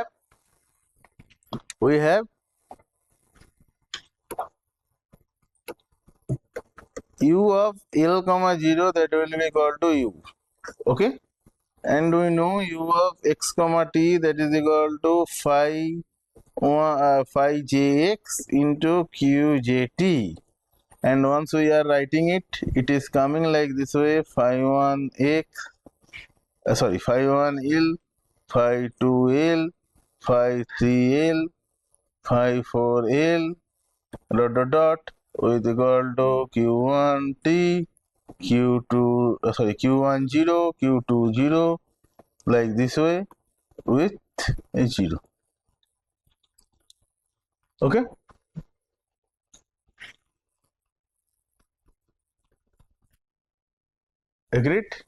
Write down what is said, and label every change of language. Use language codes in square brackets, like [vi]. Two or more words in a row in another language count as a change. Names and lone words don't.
[en] We have u of L comma 0, that will be equal to u. Okay, and we know u of x comma t, that is equal to phi phi jx into qjt. And once we are writing it, it is coming like this way: phi 1 x, phi 1 L, phi 2 L, phi 3 L, phi 4 L, dot dot dot, with equal to q1 t, q2 q1 0, q2 0, like this way, with a 0. Okay, agreed?